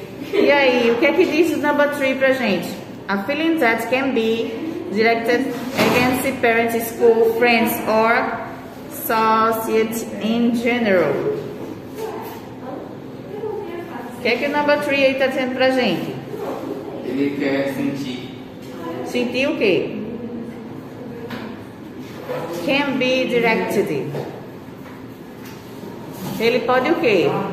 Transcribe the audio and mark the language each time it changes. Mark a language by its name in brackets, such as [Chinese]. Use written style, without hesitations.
[Portuguese] E aí, o que é que diz o number 3 pra gente? [English] A feeling that can be directed against the parents, school, friends or society in general. [Portuguese] O que é que o number 3 aí tá dizendo pra gente? Ele quer sentir. Sentir o quê? [English] Can be directed. [Portuguese] Ele pode o quê?